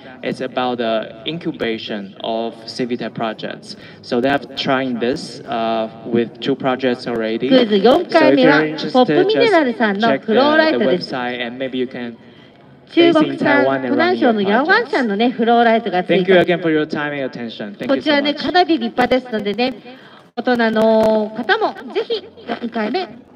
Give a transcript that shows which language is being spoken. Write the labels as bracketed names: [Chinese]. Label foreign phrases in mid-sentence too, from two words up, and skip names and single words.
[English] It's about the incubation of civic tech projects. So they have trying this with two projects already. So if you're interested, just check the website and maybe you can base in Taiwan and run your projects. Thank you again for your time and attention. Thank you so much. [Japanese] 大人の方もぜひ4 回目